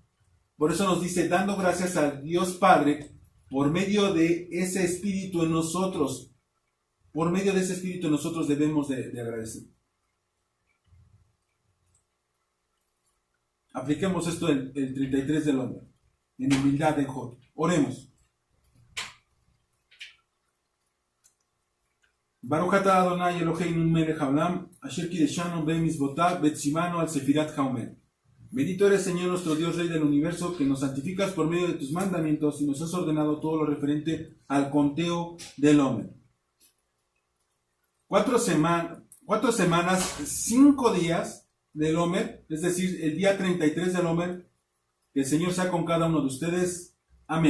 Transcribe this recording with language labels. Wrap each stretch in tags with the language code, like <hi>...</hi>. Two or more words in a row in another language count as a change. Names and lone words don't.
<es>Por eso nos dice, dando gracias a Dios Padre, por medio de ese espíritu en nosotros, por medio de ese espíritu en nosotros debemos de agradecer. Apliquemos esto el 33 del hombre, en humildad en Job. Oremos.</es> <he>ברוך אתה אדוני אלוהינו מלך העולם, אשר קידשנו במצוותיו וציוונו על ספירת העומר.</he> <es>Bendito eres, Señor, nuestro Dios, Rey del universo, que nos santificas por medio de tus mandamientos y nos has ordenado todo lo referente al conteo del hombre. 4 semanas, 5 días del Homer, es decir, el día 33 del Homer, que el Señor sea con cada uno de ustedes.</es>